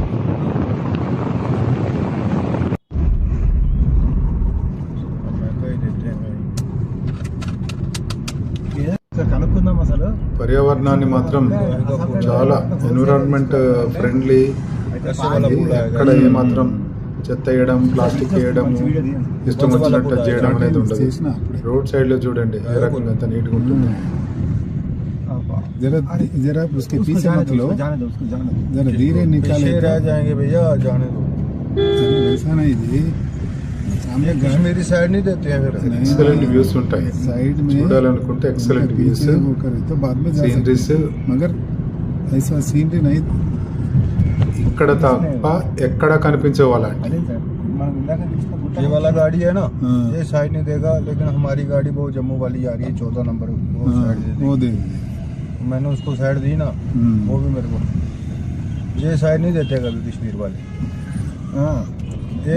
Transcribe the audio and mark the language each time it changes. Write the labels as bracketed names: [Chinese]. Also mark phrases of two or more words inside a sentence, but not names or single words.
[Telugu] సార్ కనుక్కుందాం అసలు. పర్యావరణాన్ని మాత్రం చాలా [English] environment friendly, [Telugu] ఎక్కడ ఏమాత్రం చెత్త వేయడం, ప్లాస్టిక్ వేయడం, ఇష్టం వచ్చినట్టు చేయడం అనేది ఉండదు. [English] road side lo [Telugu] చూడండి ఏ రకంగా ఎంత నీట్గా ఉంటుంది. [Hindi] जरा जरा उसके पीछे मत लो, जरा धीरे निकाले पीछे रह जाएंगे भैया, जाने दो। अरे वैसा नहीं जी, सामने कश्मीरी साइड नहीं देते हैं फिर। [English] excellent views [Telugu] ఉంటాయి, [Hindi] साइड में [Telugu] చూడాలనుకుంటే [English] excellent views, [Hindi] पीछे वो करे तो बाद में जा सकते [Telugu] సీనరీస్. [Hindi] हैं। मगर ऐसा सीनरी नहीं। [Telugu] ఇక్కడ తప్ప ఎక్కడ కనిపించే వాళ్ళండి. [Hindi] ये वाला गाड़ी है ना, हाँ। ये साइड नहीं देगा, लेकिन हमारी गाड़ी वो जम्मू वाली आ रही है 14 नंबर, वो साइड दे वो देगी। दे मैंने उसको साइड दी ना, वो भी मेरे को, ये साइड नहीं देते कभी कश्मीर वाले। हाँ ये